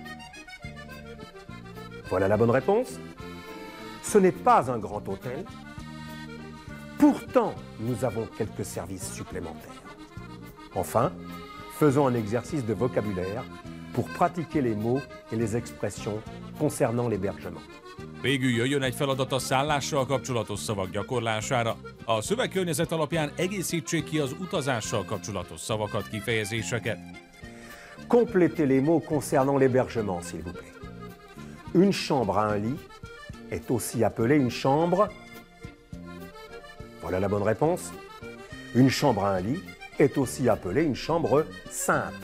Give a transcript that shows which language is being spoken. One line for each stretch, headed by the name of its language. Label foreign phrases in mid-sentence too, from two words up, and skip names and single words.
French: Voilà la bonne réponse. Ce n'est pas un grand hôtel. Pourtant, nous avons quelques services supplémentaires. Enfin, faisons un exercice de vocabulaire pour pratiquer les mots et les expressions concernant l'hébergement.
Hungarian: Végül jöjjön egy feladat a szállással kapcsolatos szavak gyakorlására. A szövegkörnyezet alapján egészítsék ki az utazással kapcsolatos szavakat, kifejezéseket.
French: Complétez les mots concernant l'hébergement, s'il vous plaît. Une chambre à un lit est aussi appelée une chambre. Voilà la bonne réponse. Une chambre à un lit est aussi appelée une chambre simple.